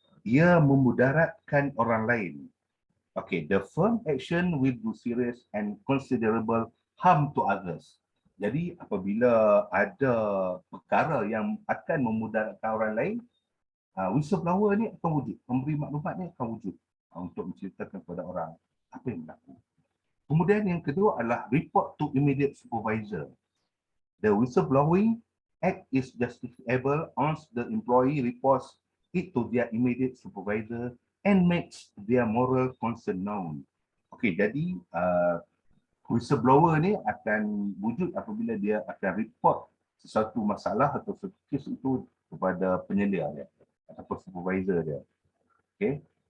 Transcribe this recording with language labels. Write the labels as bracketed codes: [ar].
[ms] Ia memudaratkan orang lain. [en] Okay, the firm action will do serious and considerable harm to others. [ms] Jadi apabila ada perkara yang akan memudaratkan orang lain, whistleblower ni akan wujud, memberi maklumat ni akan wujud untuk menceritakan kepada orang apa yang berlaku. Kemudian yang kedua adalah [en] report to immediate supervisor. The whistleblowing act is justifiable once the employee reports it to their immediate supervisor and makes their moral concern known. [ms] Okey, jadi whistleblower ni akan wujud apabila dia akan report sesuatu masalah atau sesuatu kes itu kepada penyelia dia ataupun supervisor dia. Okey.